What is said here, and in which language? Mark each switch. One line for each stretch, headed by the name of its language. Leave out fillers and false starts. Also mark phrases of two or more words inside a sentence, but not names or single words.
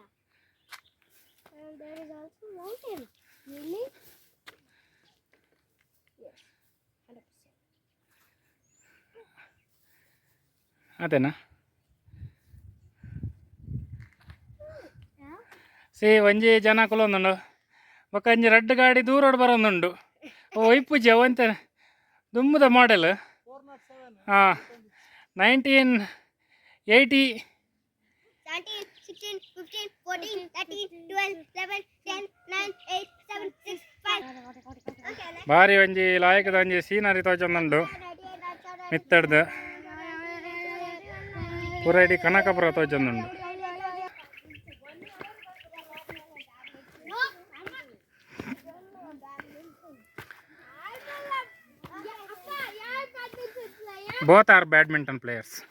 English: And there is also mountain. Really? Yes. 100%.
Tulu: ಅದೇನಾ
English: Yeah.
Tulu: ಸೇ ಒಂಜಿ ಜನ ಕೊಲೊಂದುಂಡು ಬೊಕ ಒಂಜಿ ರೆಡ್ ಗಾಡಿ ದೂರೋಡು ಬರೋಂದುಂಡು ಒಯ್ಪುಜಿ ಅವಂತೆ ದುಂಬುದ ಮಾಡೆಲ್ 1980
English: 17, 16, 15, 14, 13, 12, 11, 10, 9, 8, 7, 6, 5.
Tulu: ಬಾರಿ ಒಂಜಿ ಲಾಯಕದ ಒಂಜಿ ಸೀನರಿ ತೋಜೊಂದುಂಡು ಮಿತ್ತಡ್ದು ಪೂರ ಇಡೀ ಕನಕಪುರ ತೋಜೊಂದುಂಡು
English: both are badminton players.